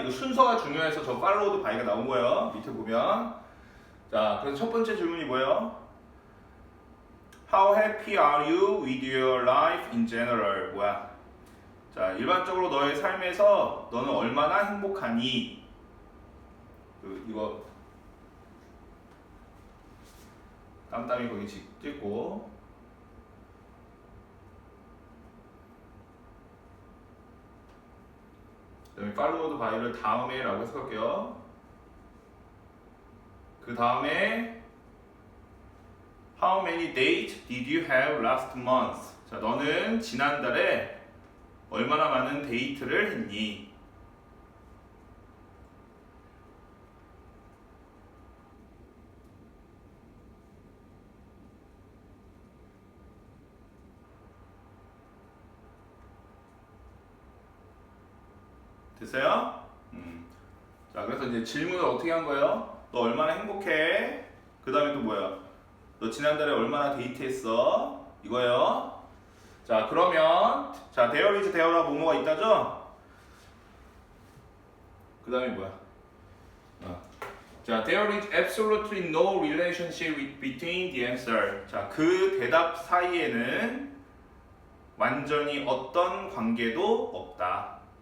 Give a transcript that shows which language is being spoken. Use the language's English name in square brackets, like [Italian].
[Korean] 이거 순서가 중요해서 저 followed by가 나온 거예요. 밑에 보면. 자, 그래서 첫 번째 질문이 뭐예요? [English] How happy are you with your life in general? [Korean] 뭐야? 자, 일반적으로 너의 삶에서 너는 얼마나 행복하니? 이거 땀땀이 거기 찍고 그다음에 followed by를 다음에 라고 해석할게요. 그 다음에 [English] How many dates did you have last month? [Korean] 자, 너는 지난달에 얼마나 많은 데이트를 했니? 됐어요? 자, 그래서 이제 질문을 어떻게 한 거예요? 너 얼마나 행복해? 그 다음에 또 뭐야? 너 지난달에 얼마나 데이트했어? 이거예요. 자, 그러면 자, [English] there is there [Korean] 라고 뭐뭐가 있다죠? 그 다음에 뭐야? [English] 자, there is absolutely no relationship between the answer. [Korean] 자, 그 대답 사이에는 완전히 어떤 관계도 없다.